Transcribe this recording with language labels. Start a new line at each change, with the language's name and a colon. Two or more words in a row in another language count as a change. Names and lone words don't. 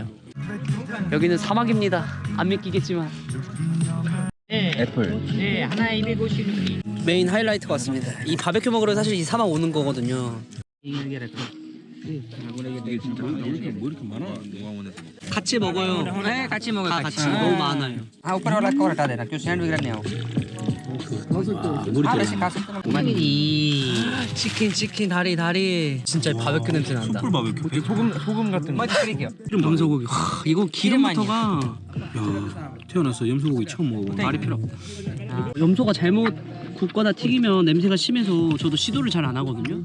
Korean: 여기는 사막입니다. 안 믿기겠지만 애플. 네, 하나에 250. 메인 하이라이트가 왔습니다. 이 바베큐 먹으러 사실 이 사막 오는 거거든요. 이게 진짜 왜 이렇게 많아? 농화원에서. 같이 먹어요. 네, 같이 먹어요. 다 같이. 너무 많아요.
Hindi: हाँ ऊपर वाला कवर हटा देना क्यों सैंडविच करने आओ हाँ वैसे खा सकते हो
Korean: 이 치킨 다리 진짜 바베큐 냄새 난다. 바베큐. 소금 같은 거. मैं 드릴게요 염소고기. 와, 이거 기름부터가 야, 태어났어. 염소고기 처음 먹어봐. 말이 필요 없다. 염소가 잘못 굽거나 튀기면 냄새가 심해서 저도 시도를 잘 안 하거든요.